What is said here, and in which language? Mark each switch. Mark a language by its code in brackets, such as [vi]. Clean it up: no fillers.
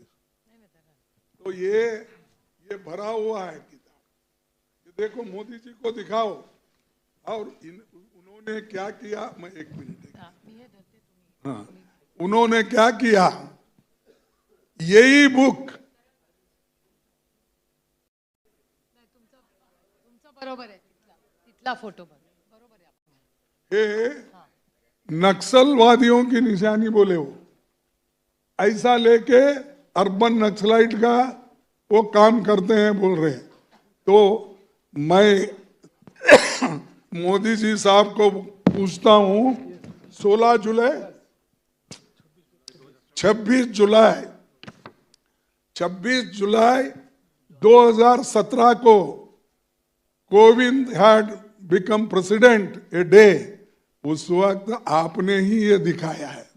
[hi] तो ये भरा हुआ है किताब। ये देखो, मोदी जी को दिखाओ। और उन्होंने क्या किया, मैं 1 मिनट, हाँ, उन्होंने क्या किया, यही बुक, [mr] बरोबर आहे, तिथला फोटो बरोबर आहे। [hi] ये नक्सलवादियों की निशानी बोले वो, ऐसा लेके अर्बन नक्सलाइट का वो काम करते हैं बोल रहे हैं। तो मैं मोदी जी साहब को पूछता हूं, 26 जुलाई 2017 को Kovind [en] had become president a day, [hi] उस वक्त आपने ही ये दिखाया है।